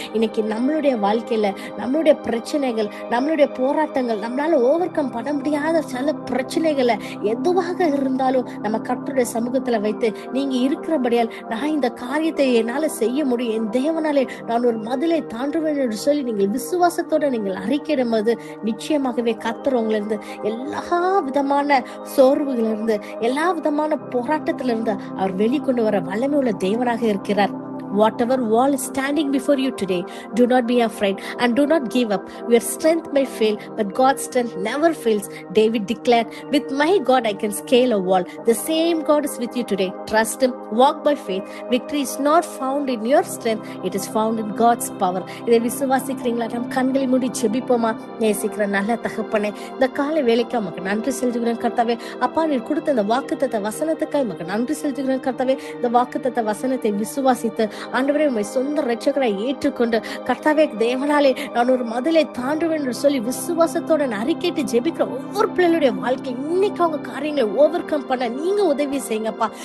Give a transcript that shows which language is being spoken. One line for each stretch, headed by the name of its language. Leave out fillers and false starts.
Tamil: இன்னைக்கு நம்மளுடைய வாழ்க்கையில நம்மளுடைய பிரச்சனைகள், நம்மளுடைய போராட்டங்கள், நம்மளால ஓவர் கம் பண்ண முடியாத சில பிரச்சனைகளை எதுவாக இருந்தாலும் நம்ம கர்த்தருடைய சமூகத்துல வைத்து, நீங்க இருக்கிறபடியால் நான் இந்த காரியத்தை என்னால செய்ய முடியும், என் தேவனாலே நான் ஒரு மதிலை தாண்டுவேன் என்று சொல்லி நீங்கள் விசுவாசத்தோட நீங்கள் அறிக்கையிடும் போது நிச்சயமாகவே கர்த்தர் உங்களிருந்து எல்லா விதமான சோர்வுகளிலிருந்து, எல்லா விதமான போராட்டத்திலிருந்து அவர் வெளிக்கொண்டு வர வல்லமை உள்ள தேவனாக இருக்கிறார்.
English: Whatever wall is standing before you today, do not be afraid and do not give up. Your strength may fail, but God's strength never fails. David declared, with my God I can scale a wall. The same God is with you today. Trust Him, walk by faith. Victory is not found in your strength, it is found in God's power.
Tamil: இதை விசுவாசிக்கிறீங்களா? நம் கண்களை மூடி ஜெபிப்போமா? நேசிக்கிற நல்ல தகப்பனே, இந்த காலை வேலைக்கு உமக்கு நன்றி செலுத்துகிறேன் கர்த்தாவே. அப்பா, நீர் கொடுத்த இந்த வாக்குத்தத்த வசனத்துக்காக உமக்கு நன்றி செலுத்துகிறேன் கர்த்தாவே. இந்த வாக்குத்தத்த வசனத்தை விசுவாசித்து ஆண்டவரே உம்மை சொந்த இரட்சகராய் ஏற்றுக்கொண்டு கர்த்தாவே தேவனாலே நான் ஒரு மதிலை தாண்டுவேன் என்று சொல்லி விசுவாசத்தோட அறிக்கையிட்டு ஜெபிக்கிற ஒவ்வொரு பிள்ளைகளுடைய வாழ்க்கை இன்னைக்கு அவங்க காரியங்களை ஓவர் கம் பண்ண நீங்க உதவி செய்யுங்கப்பா.